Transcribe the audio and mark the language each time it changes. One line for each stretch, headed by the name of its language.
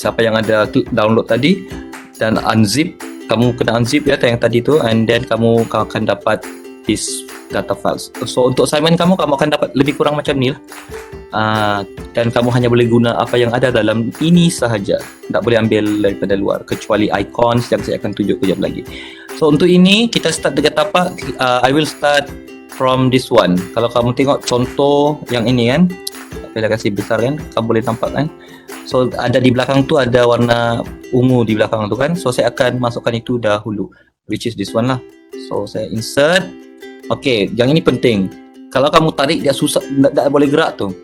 Malay: Siapa yang ada download tadi dan unzip, kamu kena unzip ya yang tadi tu,
English: and then
Malay: kamu akan dapat
English: this data files.
Malay: So untuk assignment kamu akan dapat lebih kurang macam ni lah. Dan kamu hanya boleh guna apa yang ada dalam ini sahaja, tak boleh ambil daripada luar kecuali icons yang saya akan tunjuk kejap lagi. So untuk ini kita start dengan tapak.
English: I will start from this one.
Malay: Kalau kamu tengok contoh yang ini kan, saya kasih besar kan, kamu boleh nampak kan. So ada di belakang tu ada warna ungu di belakang tu kan. So saya akan masukkan itu dahulu,
English: which is this one
Malay: lah. So saya insert. Okay, yang ini penting. Kalau kamu tarik dia susah, tak boleh gerak tu.